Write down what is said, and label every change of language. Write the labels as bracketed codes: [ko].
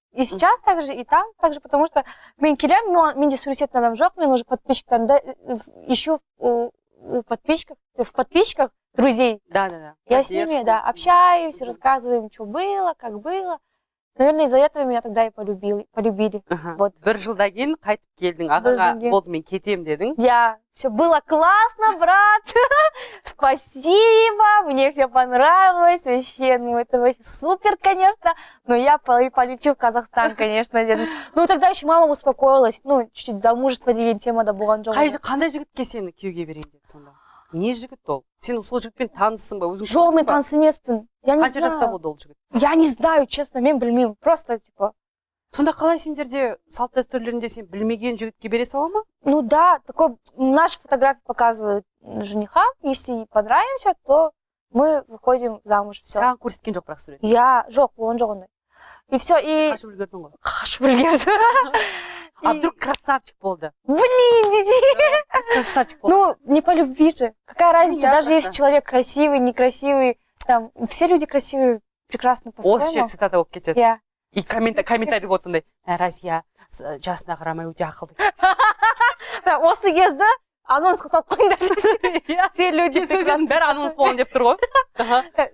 [ru] И сейчас также, и там также, потому что [kk] мен келем, менде сурет надам жоқ, мен уже подписчиктарымда [ru] ищу в подписчиках друзей. Да. Я с ними, да, общаюсь, рассказываем, что было, как было. наверное, из-за этого меня тогда и полюбили. Вот. [kk] Бір жылдан кейін қайтып келдің, ағаға болды мен кетем дедің. [ru] Я, все было классно, брат. Спасибо, мне все понравилось. Вообще, ну это вообще супер, конечно. Но я полечу в Казахстан, конечно. Ну тогда еще мама успокоилась. Ну, чуть-чуть замужество [kk] деген темада болған жоқ. Қандай жігітке сені күйеуге берейін деді сонда? Не жігіт ол? Сен сол жігітпен таныссың ба? Жоқ, мен таныс емеспін. Қанша жаста болды ол жігіт? [ru] Я не знаю, честно, [kk] мен білмеймін. [ru] Просто, типа... [kk] Сонда қалай сендерде салт дәстүрлерінде сен білмеген жігітке бере сала ма? [ru] Ну да, такой, наши фотографии показывают жениха. Если понравимся, то мы выходим замуж. Все. [kk] Саған көрсеткен жоқ бірақ сурет? Я, жоқ, болған жоқ ондай. И все, и... Қашып үлгердің ғой? Қашып үлгердім. [ru] А вдруг красавчик болды? Блин, дети! [kk] Красавчик болды. [ru] Ну, не по любви же. Какая разница, даже если человек красивый, некрасивый, там, все люди красивые, прекрасно по-своему. [kk] Осы жер цитата болып кетеді. Я. И комментарий отындай. Разия жасына қарамай өте ақылды. Осы кезді анонс салып қойыңдар. [ru] Все люди прекрасны. [kk] Бәрі анонс болған деп тұр ғой.